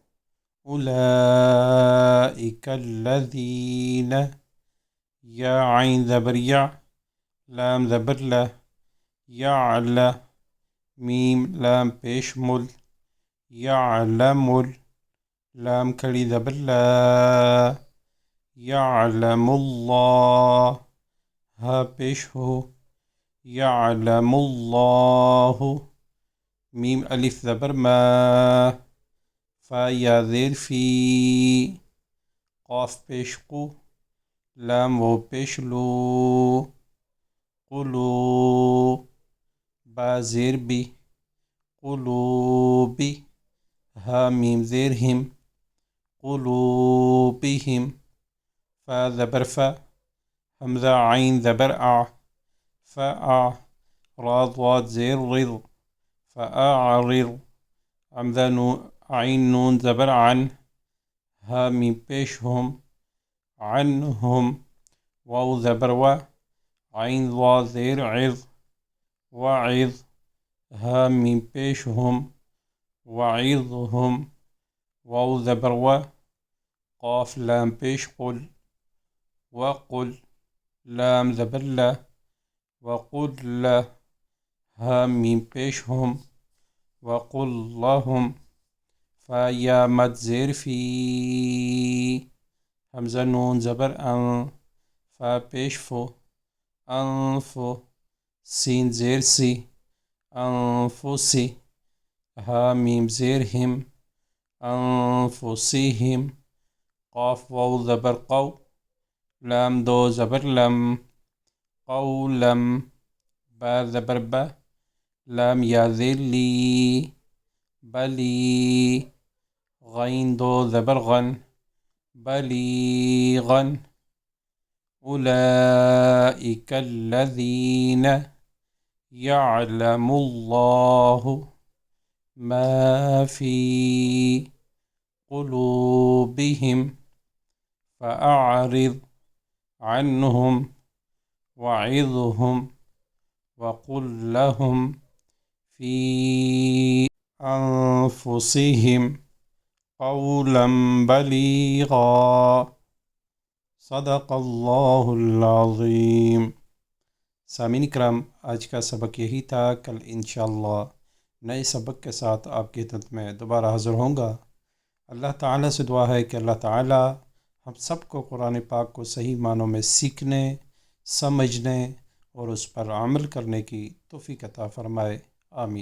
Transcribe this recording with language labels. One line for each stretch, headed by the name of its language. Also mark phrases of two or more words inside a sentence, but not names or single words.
Arabic: اولئک الذین
Urdu: یا عین زبر یا لام زبر لا یعلا میم لام پیش مل یعلم لام کھڑی زبر لا
Arabic: یعلم اللہ
Urdu: ہا پیش ہو
Arabic: یعلم اللہ
Urdu: میم الف زبر ما فا یا زیر فی قاف پیش قو لام و پیش لو قلو با زیر بی قلوبی ہا میم زیر ہم قلوبہم فا زبر فا حمزہ عین زبر فا را ضاد زیر رض فأعرض حمزہ عین نون زبر عن ہا میم پیش ہم عنہم واو زبر و عین ضاد زیر عظ وعظ ہا میم پیش ہم وعظہم واو زبر و قاف لام پیش قل وقل لام زبر لا وقل لا ہا میم پیش ہم
Arabic: وقل لهم
Urdu: فا یا مد زیر فی حمزہ نون زبر ان فا پیش فو انفو سین زیر سی انفسی ہا میم زیر ہم انفسیہم قاف واو زبر قو لام دو زبر لم قولم با زبر با، لام یا زیر لی، بلی، غین دو زبر غن،
Arabic: بلیغا، أولئك الذين يعلم الله ما في قلوبهم فأعرض عنهم وعظهم وقل لهم في أنفسهم قولا بلیغا صدق اللہ العظیم۔
Urdu: سامعین کرام، آج کا سبق یہی تھا۔ کل انشاءاللہ نئے سبق کے ساتھ آپ کی خدمت میں دوبارہ حاضر ہوں گا۔ اللہ تعالیٰ سے دعا ہے کہ اللہ تعالیٰ ہم سب کو قرآن پاک کو صحیح معنوں میں سیکھنے، سمجھنے اور اس پر عمل کرنے کی توفیق عطا فرمائے، آمین۔